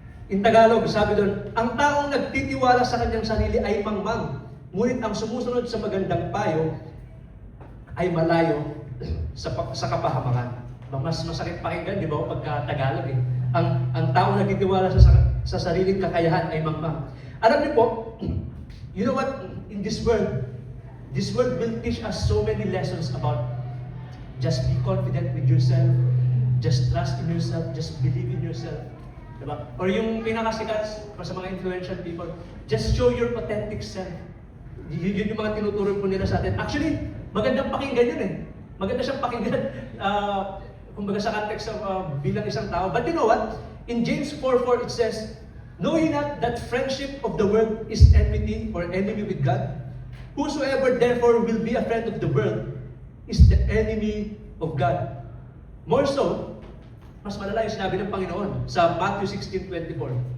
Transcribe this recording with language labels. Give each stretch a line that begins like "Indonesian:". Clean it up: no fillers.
English: In Tagalog,
Filipino: sabi doon, ang taong nagtitiwala sa kanyang sarili ay mangmang, ngunit ang sumusunod sa magandang payo ay malayo sa kapahamangan. Mas masakit pakinggan, di ba, pagka Tagalog eh. Ang taong nagtitiwala sa sariling kakayahan ay mangmang. Alam niyo po,
English: you know what, in this world will teach us so many lessons about just be confident with yourself, just trust in yourself, just believe in yourself. Diba? Or
Filipino: yung pinakasikat sa mga
English: influential people, just show your authentic self.
Filipino: Yun yung mga tinuturo po nila sa atin. Actually, magandang pakinggan yun eh. Maganda siyang pakinggan, kumbaga sa context bilang isang tao.
English: But you know what? In James 4:4 it says, know ye not that friendship of the world is enmity or enemy with God? Whosoever therefore will be a friend of the world is the enemy of God. More so,
Filipino: mas malala yung sinabi ng Panginoon sa Matthew 16:24.